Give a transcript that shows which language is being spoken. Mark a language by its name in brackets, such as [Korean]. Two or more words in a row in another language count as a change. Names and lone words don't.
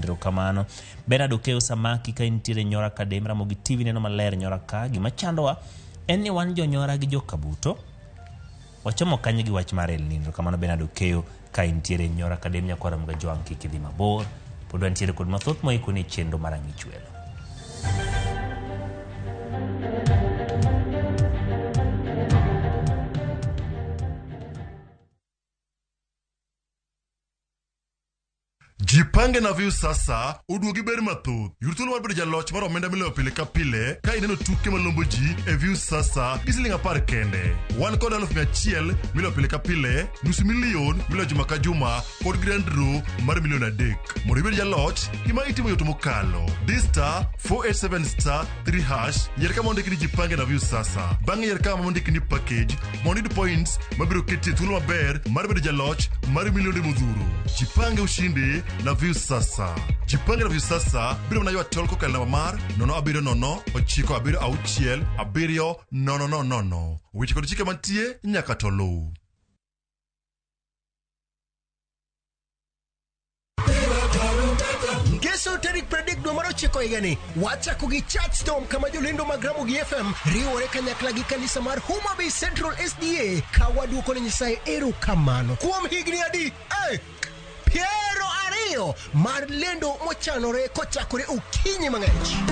[Luo (Kenya and Tanzania)] Erokamano Bernard Okeo Samaki ka intiere Nyora Kadem. Ramogi TV neno maler Nyora ka. Gima chandowa en ni wan jonyora gi jokabuto wachomo kanye gi wach mar El Nino. Kamano Bernard Okeo ka intiere Nyora Kadem nyakora mga joang kikidhi mabor. Pod wantiere kod mathoth moiko ni chenro mar ICHWELO. [Swahili] Jipange na [Luo (Kenya and Tanzania)] view sasa uduogi ber mathoth. Yurthuolo mar bedo jaloch mar omenda miloyo pile ka pile ka ineno tuke malombo ji e view sasa gi siling 10 kende. Wan kod 100,000 miloyo pile ka pile, nusu milion miloyo juma ka juma kod [English] grand draw [Luo (Kenya and Tanzania)] mar milion 3. Mondo ibed jaloch gima itimo yot mokalo. Dista 487*3# yier kama ondiki ni [Swahili] jipange na [Luo (Kenya and Tanzania)] view sasa. Bang'e yier kama ondiki ni package mondo iyud points mabiro keti thuolo maber mar bedo jaloch mar milionde modhuro. [Swahili] Jipange ushindi na view sasa. Jipange na [Luo (Kenya and Tanzania)] view sasa biro mna ywa tol kokal namba mar 070966700. Weche kod chike mantie nyaka tolu. Ngeso tarik 30 dwe mar 9 higani wachako gi Chatstorm kama jolendo mag Ramogi FM riwore kanyakla gi kanisa mar Homa Bay Central SDA ka waduoko ne Nyasaye erokamano kuom higni adi Piero Ariyo mar lendo mochanore kochakore okinyi mang'ich.